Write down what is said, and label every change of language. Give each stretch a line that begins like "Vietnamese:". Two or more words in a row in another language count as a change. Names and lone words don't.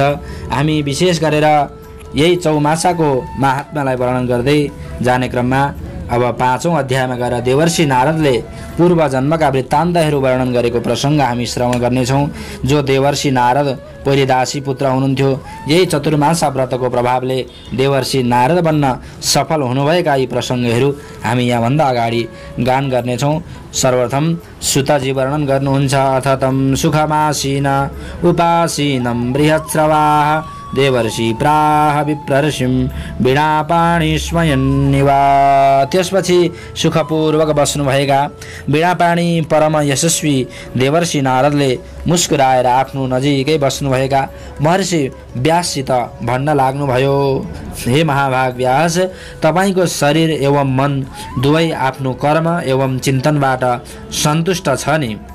Nepali: हामी विशेष गरेर यही चौमासाको महात्म्यलाई वर्णन गर्दै जाने क्रममा अब 5औं अध्यायमा गएर देवर्षि नारदले पूर्व जन्मका वृत्तान्तहरू वर्णन गरेको प्रसङ्ग हामी श्रवण गर्नेछौँ। जो देवर्षि नारद पहिले दासी पुत्र हुनुहुन्थ्यो, यही चतुर्मासा व्रतको प्रभावले देवर्षि नारद बन्न सफल हुनुभएका यी प्रसङ्गहरू हामी यहाँभन्दा अगाडि गान गर्नेछौँ। सर्वप्रथम सुतजी वर्णन गर्नुहुन्छ।
Sanskrit: अथ तं सुखमासीन उपासीनं बृहत्स्रवाः देवर्षि प्राह विप्रर्षिं वीणापाणि स्वयन्निवा।
Nepali: त्यसपछि सुखपूर्वक बस्नुभएका वीणापाणि परम यशस्वी देवर्षि नारदले मुस्कुराएर आफ्नो नजिकै बस्नुभएका महर्षि व्याससित भन्न लाग्नुभयो, हे महाभाग व्यास, तपाईँको शरीर एवं मन दुवै आफ्नो कर्म एवं चिन्तनबाट सन्तुष्ट छ नि?